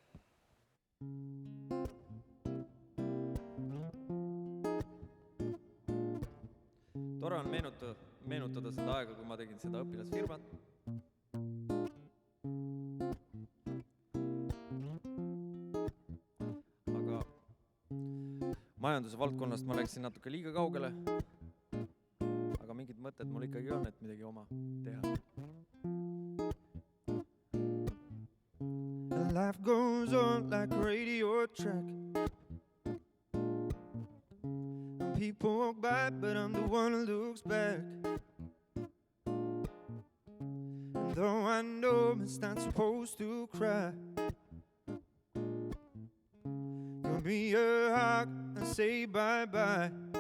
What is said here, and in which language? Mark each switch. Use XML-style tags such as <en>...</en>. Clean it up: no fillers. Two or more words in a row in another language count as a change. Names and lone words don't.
<et>Tore on meenutada seda aega, kui ma tegin seda õpilasfirmat. Aga majanduse valdkonnast ma läksin natuke liiga kaugele. Aga mingid mõtted mul ikkagi on, et midagi oma teha.</et> <en>Life goes on like a radio track. People walk by, but I'm the one who looks back. And though I know it's not supposed to cry, give me a hug and say bye-bye.</en>